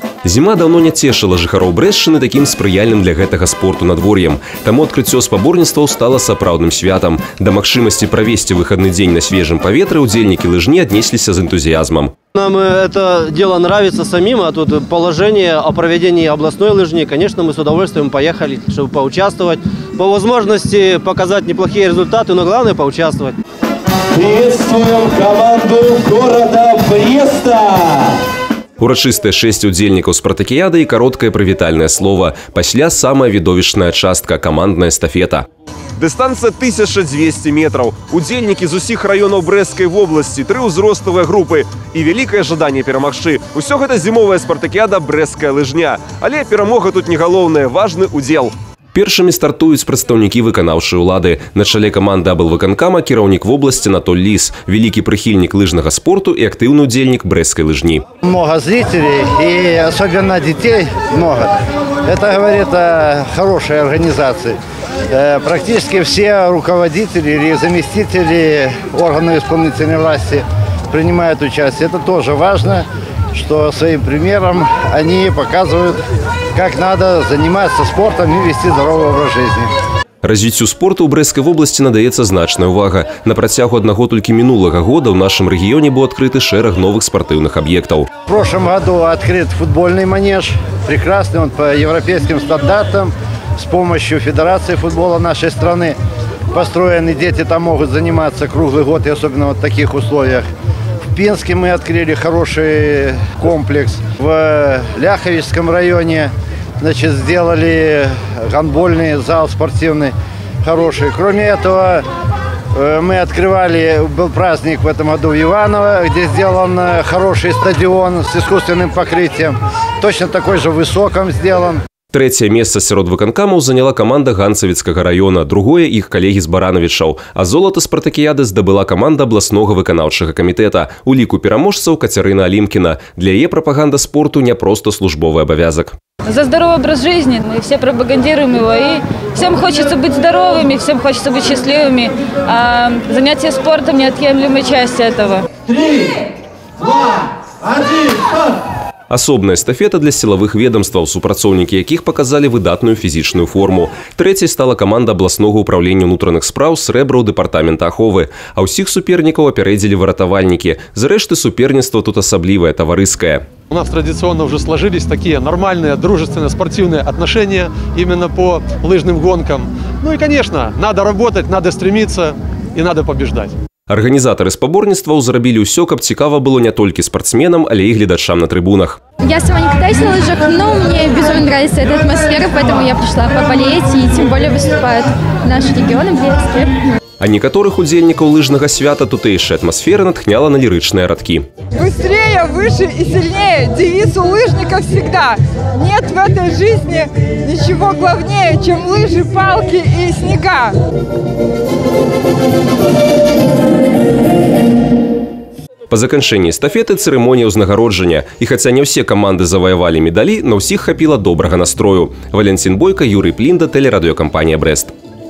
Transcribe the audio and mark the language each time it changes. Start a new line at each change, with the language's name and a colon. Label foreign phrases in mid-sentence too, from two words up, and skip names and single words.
Belarusian: Зіма давно не цешыла жыхароў Брэсчыны такім спрыяльным для гэтага спорту надвор'ем. Таму адкрыццё спаборніцтваў стала сапраўдным святам. Да магчымасці правесці выхадны дзень на свежым паветры удзельнікі лыжні аднесліся з энтузіязмам.
Russian: Нам это дело нравится самим, а тут положение о проведении областной лыжни, конечно, мы с удовольствием поехали, чтобы поучаствовать. По возможности показать неплохие результаты, но главное поучаствовать. Приветствуем команду города Бреста!
Belarusian: Урачыстае шэсць удзельнікаў спартакіяды і кароткае прывітальнае слова. Пасля самая відовішчная частка – камандная эстафета. Дыстанцыя 1200 метраў. Удзельнікі з усіх раёнаў Брэсцкай вобласці, 3 ўзроставыя групы і вялікае жаданне перамагчы. Усё гэта зімовая спартакіяда «Брэсцкая лыжня». Але перамога тут не галоўная, важны удзел. Першымі стартуюць прадстаўнікі выканаўчай улады. На чале каманды аблвыканкама кіраўнік вобласці Анатоль Лис, вялікі прыхільнік лыжнага спорту і актыўны удзельнік Брэсцкай лыжні.
Russian: Много зрителей и особенно детей много. Это говорит о хорошей организации. Практически все руководители или заместители органов исполнительной власти принимают участие. Это тоже важно, что своим примером они показывают, как надо заниматься спортом и вести здоровый образ жизни.
Belarusian: Развіццю спорту ў Брэсцкай вобласці надаецца значная ўвага. На працягу аднаго толькі мінулага года ў нашым рэгіёне быў адкрыты шэраг новых спартыўных аб'ектаў.
Russian: В прошлом году открыт футбольный манеж, прекрасный, он по европейским стандартам, с помощью Федерации футбола нашей страны построен, и дети там могут заниматься круглый год, и особенно вот в таких условиях. В Пинске мы открыли хороший комплекс. В Ляховичском районе, значит, сделали гандбольный зал спортивный хороший. Кроме этого, мы открывали, был праздник в этом году в Иваново, где сделан хороший стадион с искусственным покрытием. Точно такой же в Высоком сделан.
Belarusian: Трэцяе месца сярод выканкамаў заняла каманда Ганцавіцкага района, другое іх калегі з Баранавічаў. А золата спартакіяды здабыла каманда абласнога выканаўчага камітэта. У ліку пераможцаў Кацярына Алімкіна. Для яе прапаганда спорту не просто службовы абавязак.
Russian: За здоровый образ жизни. Мы все пропагандируем его. И всем хочется быть здоровыми, всем хочется быть счастливыми. А занятие спортом – неотъемлемая часть этого. 3, 2, 1, стоп!
Belarusian: Асобная эстафета для сілавых ведомстваў, супрацоўнікі якіх показалі выдатную фізічную форму. Трэцяй стала каманда абласнога ўправлення ўнутраных спраў срэбра ў дэпартамента аховы. А ўсіх супернікаў апярэдзілі выратавальнікі. Зрэшты, суперніцтва тут асаблівае, таварыскае.
Russian: У нас традиционно уже сложились такие нормальные, дружественные, спортивные отношения именно по лыжным гонкам. Ну и, конечно, надо работать, надо стремиться и надо побеждать.
Belarusian: Арганізатары спаборніцтваў зрабілі ўсё, каб цікава было не толькі спортсменам, але і гледачам на трибунах.
Russian: Я сама не катаюсь на лыжах, но мне безумно нравится эта атмосфера, поэтому я пришла поболеть, и тем более выступают наши регионы близкие.
Belarusian: А некаторых удзельнікаў лыжнага свята тутэйшая атмасфера натхняла на лірычныя радкі.
Russian: Быстрее, выше и сильнее. Девиз у лыжников всегда. Нет в этой жизни ничего главнее, чем лыжи, палки и снега.
Belarusian: Па заканчэнні эстафеты цырымонія ўзнагароджання. І хаця не ўсе каманды заваявалі медалі, на ўсіх хапіла добрага настрою.
Russian: Валентин Бойко, Юрий Плинда, телерадиокомпания «Брест».